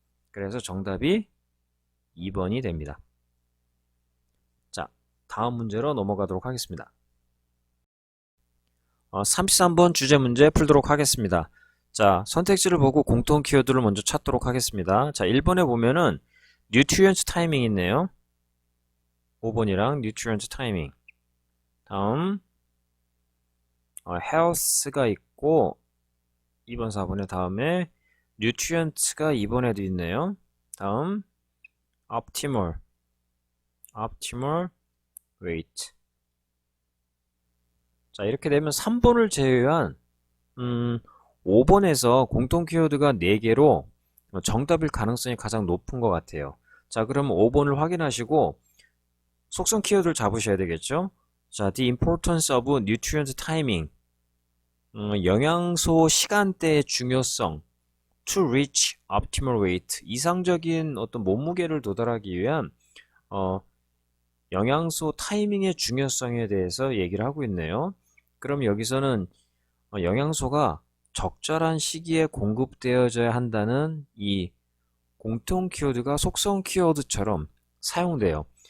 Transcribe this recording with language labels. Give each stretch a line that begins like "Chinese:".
Korean: 그래서 정답이 2번이 됩니다. 자, 다음 문제로 넘어가도록 하겠습니다. 33번 주제 문제 풀도록 하겠습니다. 자, 선택지를 보고 공통 키워드를 먼저 찾도록 하겠습니다. 자, 1번에 보면은 nutrient timing 있네요. 5번이랑 nutrient timing. 다음 health가 있고 2번, 4번에 다음에 nutrient가 2번에도 있네요. 다음 optimal weight. 자, 이렇게 되면 3번을 제외한 5번에서 공통 키워드가 4개로 정답일 가능성이 가장 높은 것 같아요. 자, 그러면 5번을 확인하시고 속성 키워드를 잡으셔야 되겠죠?
English: 자, the importance of nutrient timing.
Korean: 영양소 시간대의 중요성.
English: to reach optimal weight.
Korean: 이상적인 어떤 몸무게를 도달하기 위한 영양소 타이밍의 중요성에 대해서 얘기를 하고 있네요. 그럼 여기서는 영양소가 적절한 시기에 공급되어져야 한다는 이 공통 키워드가 속성 키워드처럼 사용돼요.